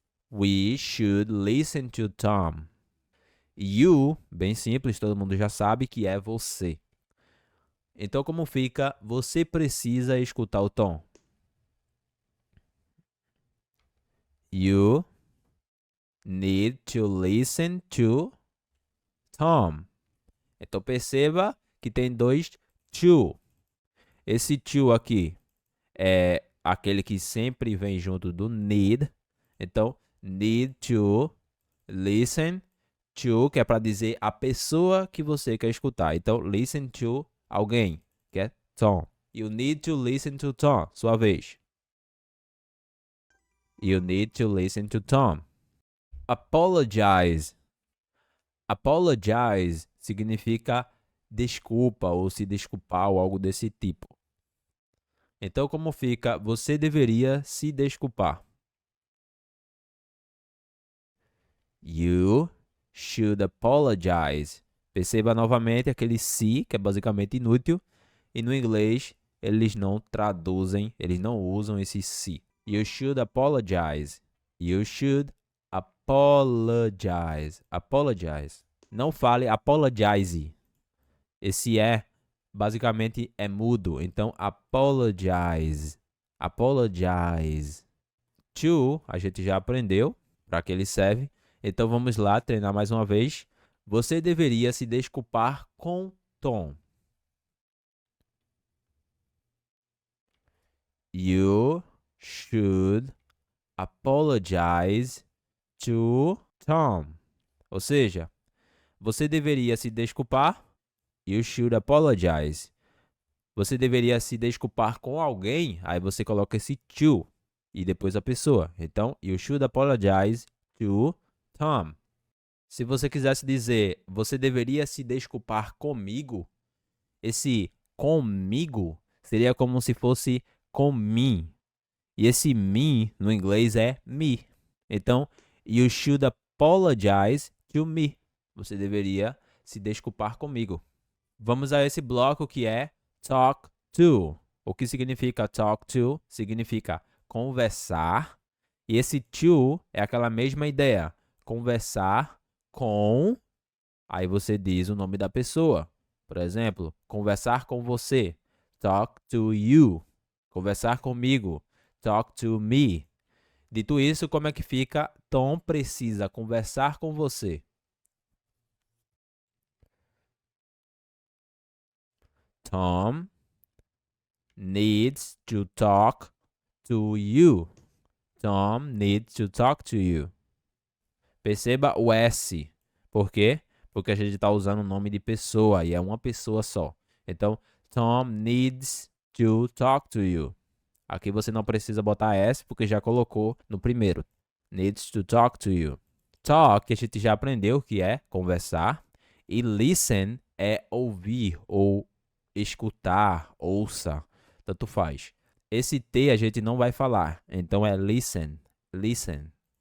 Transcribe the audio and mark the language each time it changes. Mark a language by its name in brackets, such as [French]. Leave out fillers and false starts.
[English] We should listen to Tom. You, [Portuguese] bem simples, todo mundo já sabe que é você. Então, como fica? Você precisa escutar o tom. [English] You need to listen to Tom. [Portuguese] Então, perceba que tem dois to. Esse to aqui é aquele que sempre vem junto do need. Então, [English] need to listen to, [Portuguese] que é para dizer a pessoa que você quer escutar. Então, [English] listen to [Portuguese] alguém, que é Tom. [English] You need to listen to Tom. [Portuguese] Sua vez. [English] You need to listen to Tom. [Portuguese] Apologize. Apologize significa desculpa ou se desculpar ou algo desse tipo. Então, como fica? Você deveria se desculpar. [English] You should apologize. [Portuguese] Perceba novamente aquele se, que é basicamente inútil. E no inglês, eles não traduzem, eles não usam esse se. [English] You should apologize. You should apologize. Apologize. [Portuguese] Não fale apologize. Esse basicamente é mudo. Então, apologize. Apologize. To, a gente já aprendeu para que ele serve. Então, vamos lá treinar mais uma vez. Você deveria se desculpar com Tom. [English] You should apologize to Tom. [Portuguese] Ou seja, você deveria se desculpar. [English] You should apologize. [Portuguese] Você deveria se desculpar com alguém. Aí você coloca esse to e depois a pessoa. [English] Então, you should apologize to Tom. [Portuguese] Se você quisesse dizer, você deveria se desculpar comigo, esse comigo seria como se fosse com mim. E esse me no inglês é me. [English] Então, you should apologize to me. [Portuguese] Você deveria se desculpar comigo. Vamos a esse bloco que é talk to. O que significa talk to? Significa conversar. E esse to é aquela mesma ideia. Conversar com, aí você diz o nome da pessoa. Por exemplo, conversar com você. [English] Talk to you. [Portuguese] Conversar comigo. [English] Talk to me. [Portuguese] Dito isso, como é que fica? Tom precisa conversar com você. [English] Tom needs to talk to you. Tom needs to talk to you. [Portuguese] Perceba o S. Por quê? Porque a gente está usando o nome de pessoa e é uma pessoa só. [English] Então, Tom needs to talk to you. [Portuguese] Aqui você não precisa botar S porque já colocou no primeiro. [English] Needs to talk to you. [Portuguese] Talk, a gente já aprendeu que é conversar. E listen é ouvir ou escutar, ouça. Tanto faz. Esse T a gente não vai falar. Então é listen. Listen.